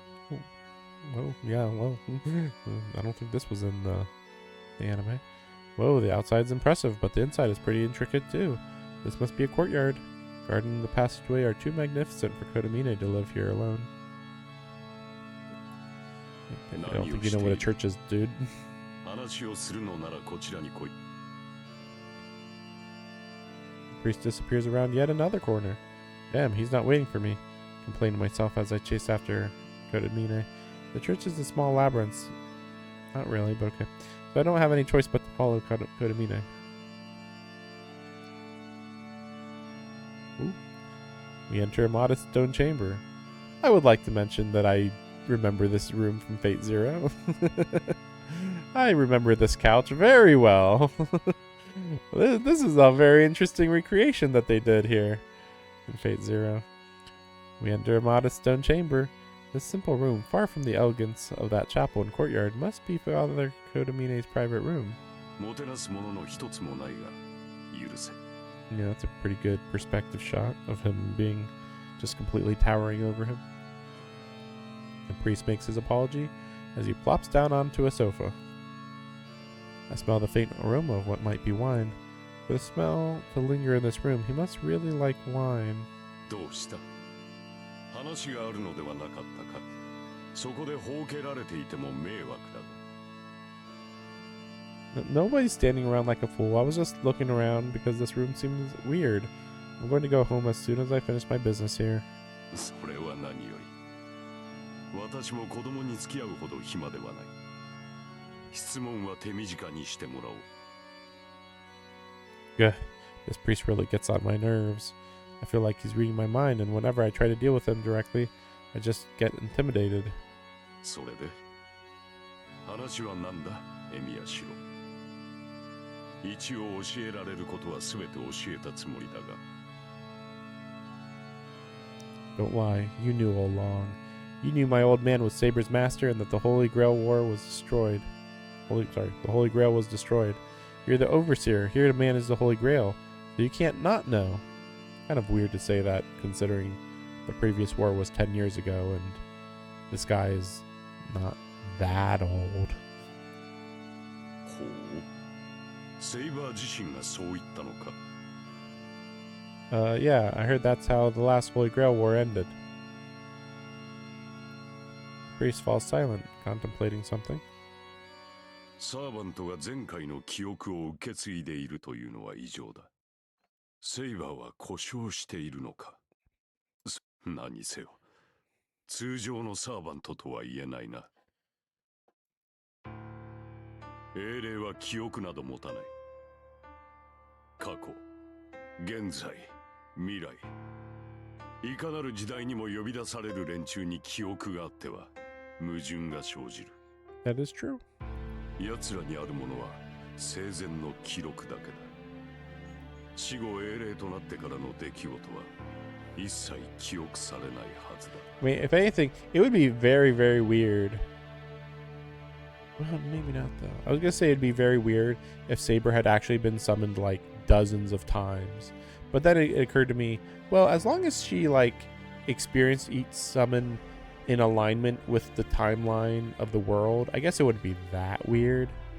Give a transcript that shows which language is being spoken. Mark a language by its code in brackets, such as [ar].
[en] Oh, well, yeah, well, I don't think this was in the anime. Whoa, the outside's impressive, but the inside is pretty intricate too. This must be a courtyard. Garden and the passageway are too magnificent for Kodamine to live here alone. I don't think you know what a church is, dude. [ja] 話をするのならこちらに来い。 [en] The priest disappears around yet another corner. Damn, he's not waiting for me. Complain to myself as I chase after Kodamine. The church is a small labyrinth. Not really, but okay. So I don't have any choice but to follow Kodamine. Ooh. We enter a modest stone chamber. I would like to mention that I remember this room from Fate Zero. I remember this couch very well. This is a very interesting recreation that they did here in Fate Zero. We enter a modest stone chamber. This simple room, far from the elegance of that chapel and courtyard, must be Father Kodamine's private room. [ja] もてなすものの一つもないが許せ。 [en] Yeah, that's a pretty good perspective shot of him being just completely towering over him. The priest makes his apology as he plops down onto a sofa. I smell the faint aroma of what might be wine. For the smell to linger in this room, he must really like wine. [ja] どうした？話があるのではなかったか。そこでほうけられていても迷惑だ。 [en] Nobody's standing around like a fool. I was just looking around because this room seemed weird. I'm going to go home as soon as I finish my business here. [ja] それは何より。私も子供に付き合うほど暇ではない。質問は手短にしてもらおう。 [en] Gah, this priest really gets on my nerves. I feel like he's reading my mind, and whenever I try to deal with him directly, I just get intimidated. [ja] それで話は何だ、エミヤシロ。一応教えられることは全て教えたつもりだが。 [en] Don't lie, you knew all along. You knew my old man was Saber's master and that the Holy Grail War was destroyed. The Holy Grail was destroyed. You're the overseer. Here the man is the Holy Grail. So you can't not know. Kind of weird to say that considering the previous war was 10 years ago and this guy is not that old. [ja] ほう。セイバー自身がそう言ったのか。 [en] Yeah, I heard that's how the last Holy Grail War ended. Priest falls silent, contemplating something. [ja] サーバントが前回の記憶を受け継いでいるというのは異常だ。セイバーは故障しているのか。何せよ。通常のサーバントとは言えないな。英霊は記憶など持たない。過去、現在、未来。いかなる時代にも呼び出される連中に記憶があっては矛盾が生じる。 [en] That is true. [ja] 奴らにあるものは生前の記録だけだ。死後英霊となってからの出来事は一切記憶されないはずだ。 [en] I mean, if anything, it would be very, very weird. Well, maybe not though. I was gonna say it'd be very weird if Saber had actually been summoned like dozens of times. But then it occurred to me, well, as long as she like experienced each summon in alignment with the timeline of the world, I guess it wouldn't be that weird.